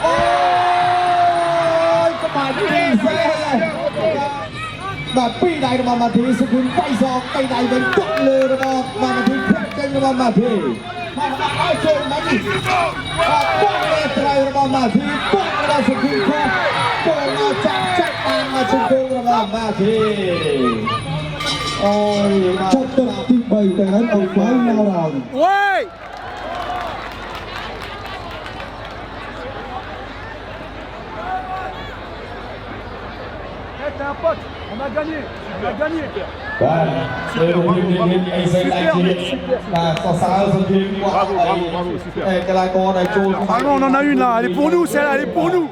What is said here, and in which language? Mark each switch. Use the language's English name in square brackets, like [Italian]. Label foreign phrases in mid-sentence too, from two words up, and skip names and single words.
[Khmer] យក្បែរទីសេបាទពីរដៃរបស់ម៉ាធីសុគីមដៃសងពីរដៃវិញគាត់លើរបស់ម៉ាធីផ្លាក់ចេញរបស់ម៉ាធីមកឲ្យចូលមកនេះបងលេត្រូវរបស់ម៉ាធីបងរបស់សុគីមគាត់ចូលមកចាក់តាមមកជង្គង់របស់ម៉ាធីអូយចុះទឹកទី3ទៅហើយឲ្យ [English] final round [French] វ៉េ T'es un pote, on a gagné. [Khmer] បាទលើរូបភាពនេះអីសៃដៃជៀនបាទសរសើរសុគីមគាត់កីឡាករដែលចូល [French] Vraiment on en a une là, elle est pour nous, celle-là, elle est pour nous.